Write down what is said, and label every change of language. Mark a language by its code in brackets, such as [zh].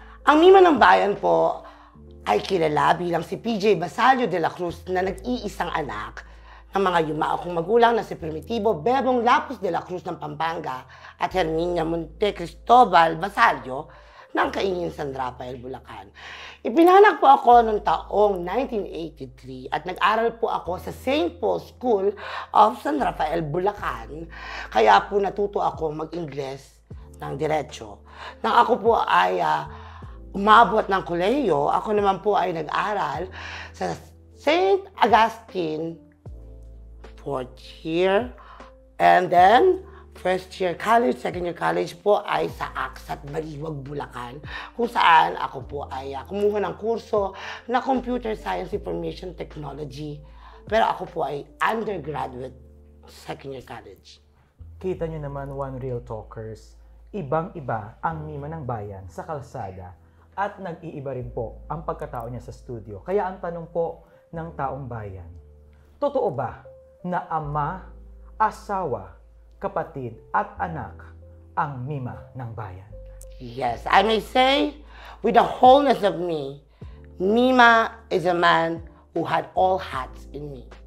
[tl] Ang Mima ng Bayan po ay kilala bilang si PJ Basalio de la Cruz na nag-iisang anak ng mga yumao kong magulang na si Primitivo Bebong Lapus de la Cruz ng Pampanga at Herminia Monte Cristobal Basalio ng Kaingin San Rafael, Bulacan. Ipinanak po ako noong taong 1983 at nag-aral po ako sa St. Paul's School of San Rafael, Bulacan. Kaya po natuto ako mag-Ingles ng diretso. Nang ako po ay umabot ng kolehiyo, ako naman po ay nag-aral sa St. [en] Augustine 4th year. And then, first year college, second year college [tl] po ay sa Aksat Baliwag, Bulacan, kung saan ako po ay kumuha ng kurso na Computer Science Information Technology. Pero ako po ay undergraduate, [en] second year college. [tl] Kita nyo naman, One Real Talkers, ibang-iba ang Mima ng Bayan sa kalsada at nag-iiba rin po ang pagkatao niya sa studio. Kaya ang tanong po ng taong bayan, totoo ba na ama, asawa, kapatid at anak ang Mima ng Bayan? [en] Yes, I may say with the wholeness of me, Mima is a man who had all hats in me.